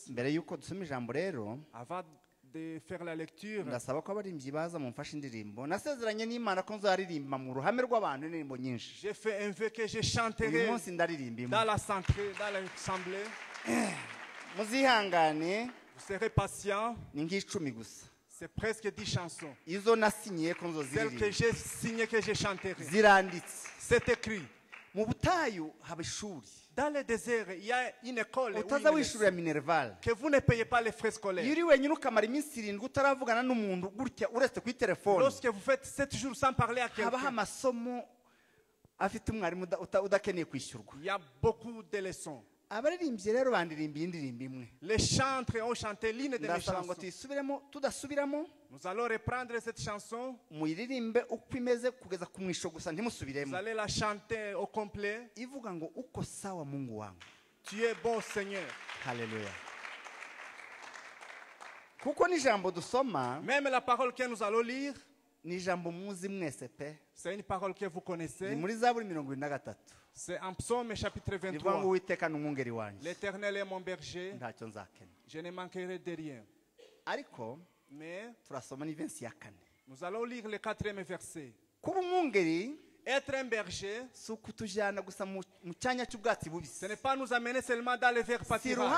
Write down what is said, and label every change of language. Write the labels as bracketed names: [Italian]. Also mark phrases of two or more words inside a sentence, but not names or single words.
[French] Avant de faire la lecture, j'ai fait un vœu que je chanterai dans l'assemblée. Vous serez patient. C'est presque 10 chansons. [Kinyarwanda] Izo nasinyiye ko [French] Celles que j'ai signées, que j'ai chantées. [Kinyarwanda] Ziranditse. [French] C'est écrit. [Kinyarwanda] Mu butayu haba ishuri. [French] Dans le désert, il y a une école [Kinyarwanda] utaza wishurira Minerval [French] que vous ne payez pas les frais scolaires. [Kinyarwanda] Yuri wenyine ukamara iminsi 7 utaravugana n'umuntu gutya uretse ku telefone. [French] Lorsque vous faites 7 jours sans parler à quelqu'un. [Kinyarwanda] Haba amasomo afite umwarimu udakeneye kwishyurwa. [French] Il y a beaucoup de leçons. [Kinyarwanda] Abaririmbye rero bandirimba indirimbo imwe. [French] Les chantres ont chanté l'une de mes chansons. [Kinyarwanda] Tudasubiramo. [French] Nous allons reprendre cette chanson. [Kinyarwanda] Muyiririmbe uko imeze kugeza ku mwisho gusa ntimusubiremo. [French] Vous allez la chanter au complet. [Kinyarwanda] Ivuga ngo uko [Swahili] sawa Mungu wangu. [French] Tu es bon Seigneur. [Kinyarwanda] Hallelujah. Kuko ni jambo dusoma. [French] Même la parole que nous allons lire. [Kinyarwanda] Ni jambo muzi mwese pe. [French] C'est une parole que vous connaissez. [Kinyarwanda] Ni muri Zaburi 23. [French] C'est en Psaume chapitre 23. L'Éternel est mon berger. Je ne manquerai de rien. Mais nous allons lire le 4e verset. Être un berger, ce n'est pas nous amener seulement dans les verts pâturages.